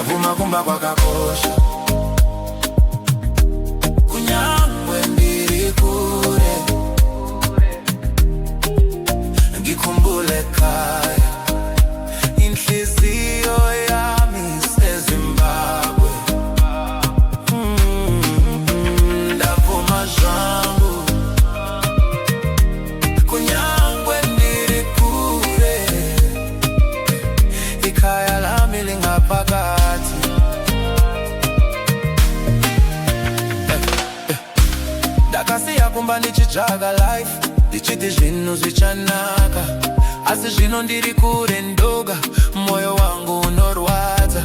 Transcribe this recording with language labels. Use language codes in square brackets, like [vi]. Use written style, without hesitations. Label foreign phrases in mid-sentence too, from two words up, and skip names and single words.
[sn] kumba kwakakosha. Kunyangwe ndiri kure, [nd] ngikhumbule khaya, inhliziyo yami iseZimbabwe. [sn] Ndavuma zvangu, kunyangwe ndiri kure, [nd] ikhaya lami lingaphakathi. [sn] Ndakasiya kumba ndichijaga life, ndichiti zvinhu zvichanaka, asi zvino ndiri kure ndoga, moyo wangu unorwadza.